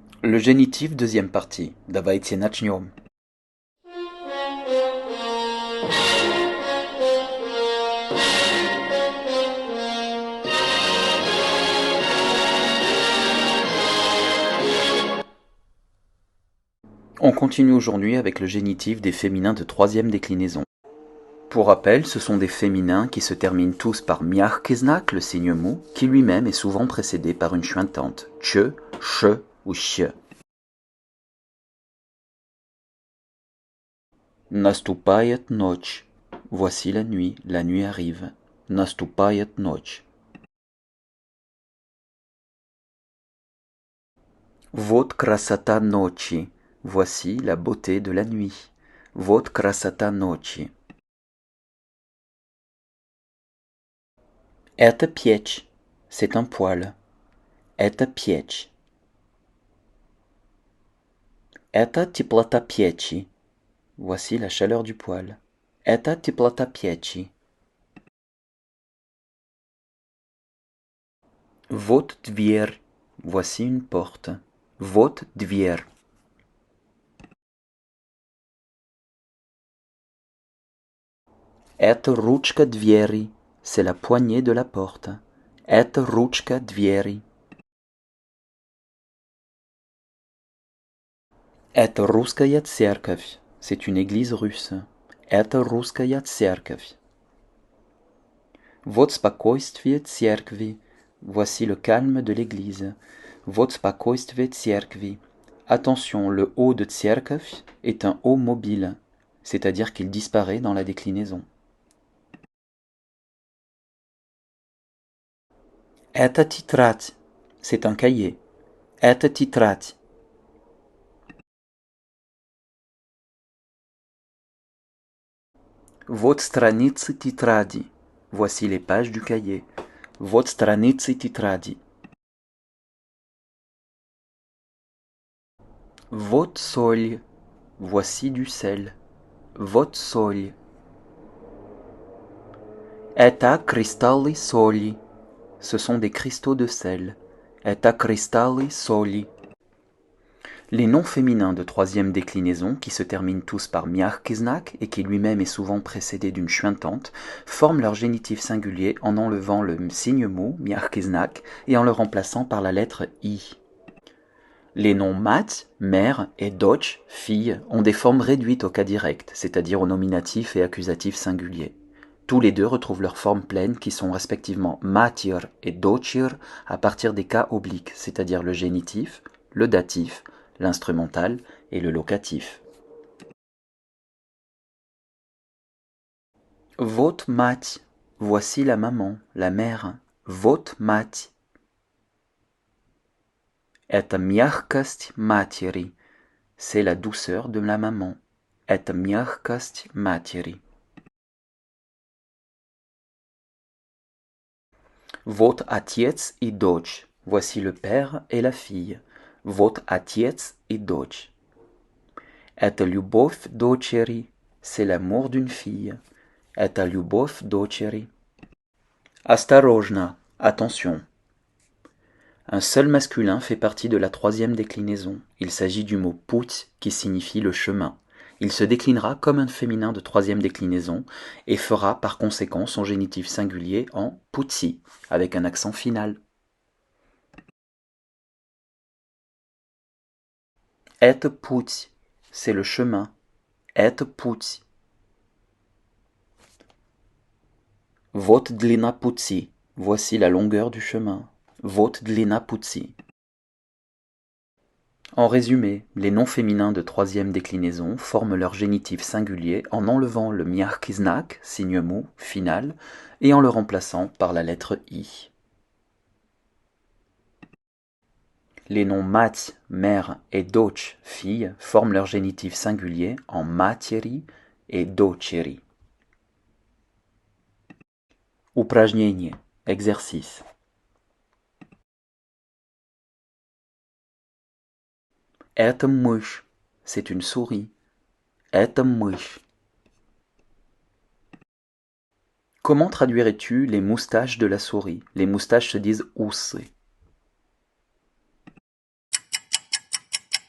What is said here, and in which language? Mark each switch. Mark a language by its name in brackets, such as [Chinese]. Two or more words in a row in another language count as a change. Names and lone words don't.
[French] Le génitif, deuxième partie. [Russian] Давайте начнем. [French] On continue aujourd'hui avec le génitif des féminins de troisième déclinaison. Pour rappel, ce sont des féminins qui se terminent tous par [Russian] мягкий знак, [French] le signe mou, qui lui-même est souvent précédé par une chuintante, ch, ch ou ch. [Russian] Наступает ночь. [French] Voici la nuit arrive. [Russian] Наступает ночь. Вот красота ночи. [French] Voici la beauté de la nuit. [Russian] Вот красота ночи. Это печь. [French] C'est un poêle. [Russian] Это печь. Это теплота печи. [French] Voici la chaleur du poêle. [Russian] Это теплота печи. Вот дверь. [French] Voici une porte. [Russian] Вот дверь. Это ручка двери. [French] C'est la poignée de la porte. [Russian] Это ручка двери. Это русская церковь. [French] C'est une église russe. [Russian] Это русская церковь. Вот спокойствие церкви. [French] Voici le calme de l'église. [Russian] Вот спокойствие церкви. [French] Attention, le O de церковь est un O mobile, c'est-à-dire qu'il disparaît dans la déclinaison. [Russian] Это тетрадь. [French] C'est un cahier. [Russian] Это тетрадь. Вот страницы тетради. [French] Voici les pages du cahier. [Russian] Вот страницы тетради. Вот соль. [French] Voici du sel. [Russian] Вот соль. Это кристаллы соли. [French] Ce sont des cristaux de sel. [Russian] Это кристаллы соли. [French] Les noms féminins de troisième déclinaison, qui se terminent tous par [Russian] мягкий знак [French] et qui lui-même est souvent précédé d'une chuintante, forment leur génitif singulier en enlevant le signe mou, [Russian] мягкий знак, [French] et en le remplaçant par la lettre i. Les noms mat, mère, et doch, fille, ont des formes réduites au cas direct, c'est-à-dire au nominatif et accusatif singulier. Tous les deux retrouvent leurs formes pleines qui sont respectivement matir et dochir à partir des cas obliques, c'est-à-dire le génitif, le datif, l'instrumental et le locatif. [Russian] Вот мать, [French] voici la maman, la mère. [Russian] Вот мать. Это мягкость матери, [French] c'est la douceur de la maman. [Russian] Это мягкость матери. Вот отец и дочь, [French] voici le père et la fille. [Russian] Вот отец и дочь. Это любовь дочери, [French] c'est l'amour d'une fille. [Russian] Это любовь дочери. Осторожно, [French] attention. Un seul masculin fait partie de la troisième déclinaison. Il s'agit du mot pуть qui signifie le chemin. Il se déclinera comme un féminin de troisième déclinaison et fera par conséquent son génitif singulier en putsi, avec un accent final. [Russian] Это путь, [French] c'est le chemin. [Russian] Это путь. Вот длина пути, [French] voici la longueur du chemin. [Russian] Вот длина пути. [French] En résumé, les noms féminins de troisième déclinaison forment leur génitif singulier en enlevant le [Russian] мягкий знак, [French] signe mou, final, et en le remplaçant par la lettre i. Les noms mat, mère et doch, fille, forment leur génitif singulier en matери et дочери. [Russian] Упражнение, exercice. Это мышь, [French] c'est une souris. [Russian] Это мышь. [French] Comment traduirais-tu les moustaches de la souris? Les moustaches se disent усы.